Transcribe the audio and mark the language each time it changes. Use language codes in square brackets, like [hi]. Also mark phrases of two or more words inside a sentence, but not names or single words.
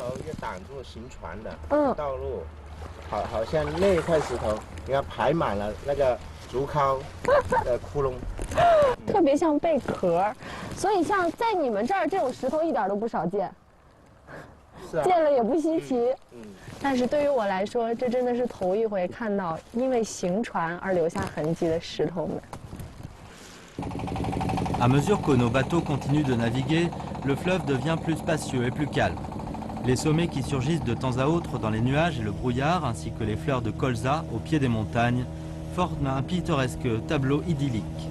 [zh] 石头也挡住行船的道路，好像那一块石头，你看排满了那个竹篙的窟窿，特别像贝壳。所以像在你们这儿这种石头一点都不少见，见了也不稀奇。但是对于我来说，这真的是头一回看到因为行船而留下痕迹的石头们。 [fr] À mesure que nos bateaux continuent de naviguer, le fleuve devient plus spacieux et plus calme. Les sommets qui surgissent de temps à autre dans les nuages et le brouillard, ainsi que les fleurs de colza au pied des montagnes, forment un pittoresque tableau idyllique.